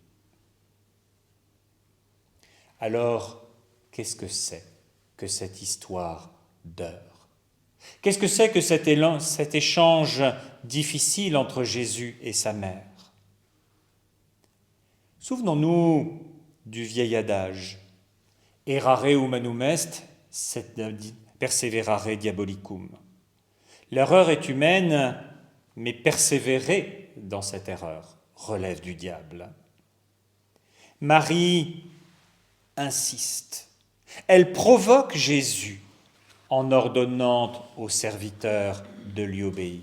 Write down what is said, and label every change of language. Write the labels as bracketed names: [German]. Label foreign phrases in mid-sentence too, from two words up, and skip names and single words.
[French] Alors, qu'est-ce que c'est que cette histoire d'heure? Qu'est-ce que c'est que cet échange difficile entre Jésus et sa mère? Souvenons-nous du vieil adage [Latin] Errare humanum est, sed perseverare diabolicum. [French] L'erreur est humaine, mais persévérer dans cette erreur relève du diable. Marie insiste. Elle provoque Jésus en ordonnant au serviteur de lui obéir.